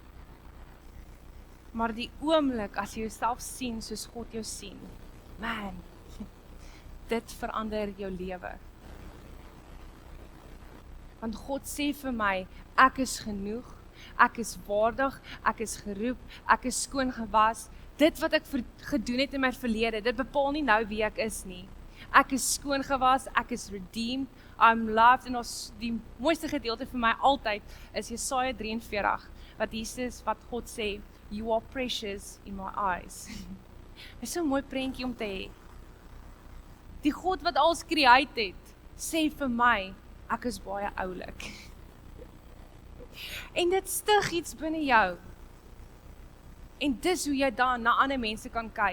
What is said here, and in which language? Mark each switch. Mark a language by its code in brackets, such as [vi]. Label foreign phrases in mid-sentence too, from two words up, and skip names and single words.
[af] Maar die oomblik as jy jouself sien soos God jou sien, man, dit verander jou lewe. Want God sê vir my, ek is genoeg, ek is waardig, ek is geroep, ek is skoon gewas. Dit wat ek gedoen het in my verlede, dit bepaal nie nou wie ek is nie. Ek is skoon gewas, ek is redeemed, [en] I'm loved, [af] en die mooiste gedeelte vir my altyd is Jesaja 43, wat God sê, [en] you are precious in my eyes. [af] Dit is so 'n mooi prentjie om te hê. Die God wat alles create het, sê vir my, ek is baie oulik. En dit stig iets binne jou. En dis hoe jy dan na ander mense kan kyk.